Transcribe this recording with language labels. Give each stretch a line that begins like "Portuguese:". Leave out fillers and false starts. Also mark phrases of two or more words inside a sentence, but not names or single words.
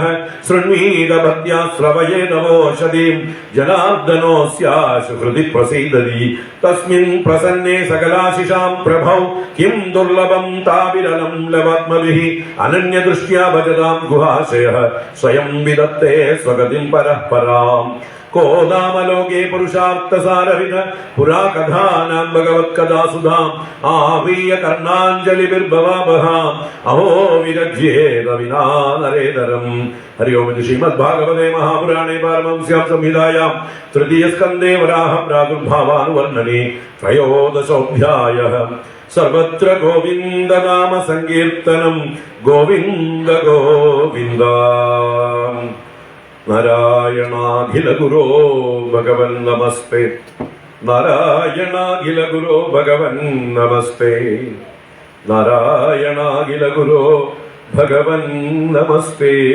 Sanskrit: ശൃണ്വീത ഭക്ത്യാ ശ്രവയേതവോഷധീം ജനാർദ്ദനോऽസ്യാശു ഹൃദി പ്രസീദതി തസ്മിൻ പ്രസന്നേ സകലാശിഷാം പ്രഭൗ കിം ദുർലഭം താവിരലം ലവാത്മഭിഃ അനന്യദൃഷ്ട്യാ ഭജതാം ഗുഹാശയഃ സ്വയം വിദത്തേ സ്വഗതിം പരഃ പരാം को नामलोके पुरुषार्थसारविद पुरा कथानां भगवत्कथासुधाम् आवीय कर्णाञ्जलिभिर्भवावहाम् अहो विरज्येत विना नरेतरम् हरि ओम श्रीमद्भागवते महापुराणे पारमहंस्यां संहितायां तृतीयस्कन्धे वराह प्रादुर्भावानुवर्णने त्रयोदशोऽध्यायः सर्वत्र गोविन्द नाम संकीर्तनम् गोविन्द गोविन्द നാരായണാഖില ഗുരോ ഭഗവൻ നമസ്തേ നാരായണാഖില ഗുരോ ഭഗവൻ നമസ്തേ നാരായണാഖില ഗുരോ ഭഗവൻ നമസ്തേ.